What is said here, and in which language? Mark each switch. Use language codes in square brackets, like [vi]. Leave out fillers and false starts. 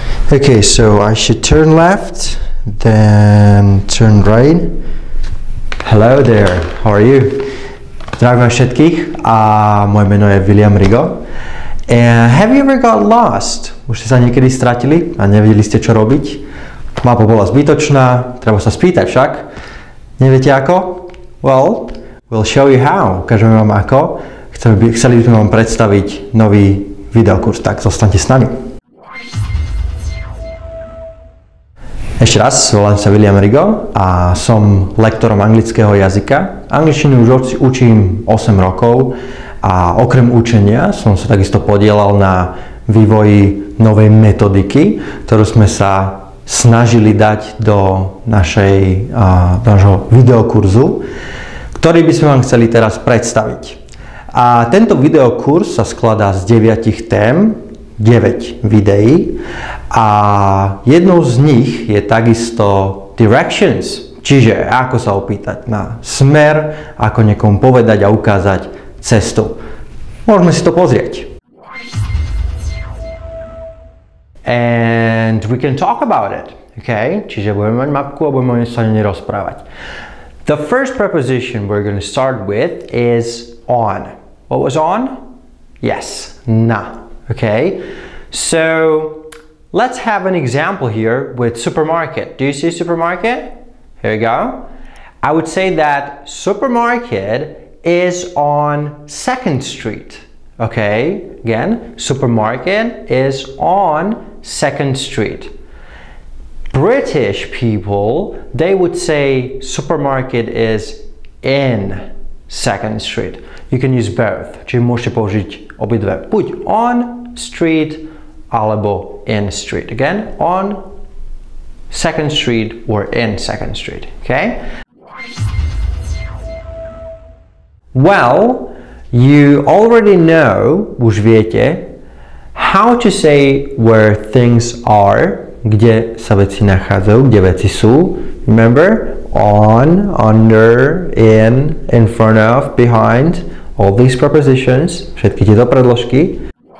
[en] Okay, so I should turn left, then turn right. Hello there, how are you? [sk] Zdravím vás všetkých a moje meno je William Rigo. [en] And have you ever got lost? [sk] Už ste sa niekedy stratili a nevedeli ste, čo robiť? Mapa bola zbytočná, treba sa spýtať však. Neviete ako? [en] Well, we'll show you how. [sk] Ukážeme vám ako. Chceli by sme vám predstaviť nový videokurs, tak zostaňte s nami. Ešte raz, volám sa William Rigo a som lektorom anglického jazyka. Angličtinu už učím 8 rokov a okrem učenia som sa takisto podielal na vývoji novej metodiky, ktorú sme sa snažili dať do nášho videokurzu, ktorý by sme vám chceli teraz predstaviť. A tento videokurs sa skladá z 9 tém, 9 videí a jednou z nich je takisto directions, čiže ako sa opýtať na smer, ako niekomu povedať a ukázať cestu. Môžeme si to pozrieť. [en] And we can talk about it, okay? [sk] Čiže budeme mať mapku a budeme sa o nej rozprávať. [en] The first preposition we're going to start with is on. What was on? Yes, na. Okay, so let's have an example here with supermarket. Do you see supermarket? Here you go. I would say that supermarket is on 2nd Street. Okay, again, supermarket is on 2nd Street. British people, they would say supermarket is in 2nd Street. You can use both. [sk] Čiže môžete použiť obidve. Buď on street alebo in street. [en] Again, on 2nd Street or in 2nd Street. Okay? Well, you already know, [sk] už viete, [en] how to say where things are, [sk] kde sa veci nachádzajú, kde veci sú. [en] Remember? On, under, in front of, behind, all these prepositions, [sk] všetky tieto predložky.